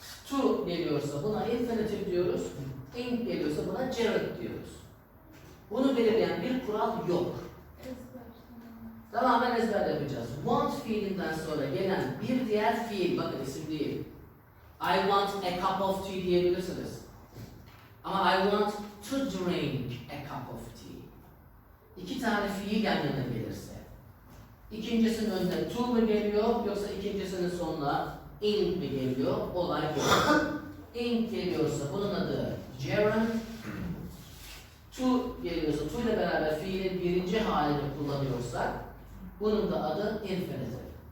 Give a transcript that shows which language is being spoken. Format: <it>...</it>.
<tr>To geliyorsa buna infinitive diyoruz. Ing geliyorsa buna gerund diyoruz. Bunu belirleyen bir kural yok. Tamamen ezber yapacağız. Want fiilinden sonra gelen bir diğer fiil, bakın isim değil.</tr> <en>I want a cup of tea diyebilirsiniz. Ama I want to drink a cup of tea.</en> <tr>İki tane fiil yan yana gelirse, ikincisinin önüne to mu geliyor yoksa ikincisinin sonuna ing mi geliyor? Olay bu. Ing geliyorsa bunun adı gerund. To geliyorsa, to ile beraber fiilin birinci halini kullanıyorsak bunun da adı infinitive.</tr>